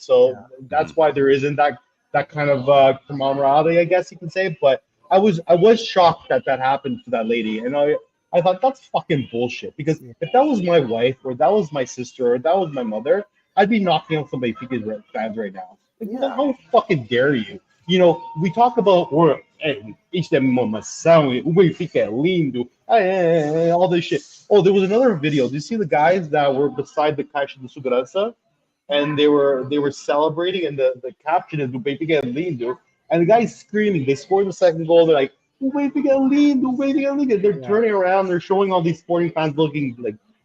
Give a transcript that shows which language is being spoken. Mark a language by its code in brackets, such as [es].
[en] So that's why there isn't that kind of camaraderie, I guess you can say. But I was shocked that happened to that lady, and I thought that's fucking bullshit. Because if that was my wife or that was my sister or that was my mother, I'd be knocking out some Benfica fans right now. Like, how fucking dare you? We talk about [pt] isso é mamação, o Benfica é lindo, [en] all this shit. Oh, there was another video. Did you see the guys that were beside the Caixa de Segurança? And they were celebrating, and the caption is [pt] "O Benfica é lindo," [en] and the guy's screaming. They scored the second goal. They're like, [pt] "O Benfica é lindo, o Benfica é lindo." [en] They're turning around. They're showing all these sporting fans looking like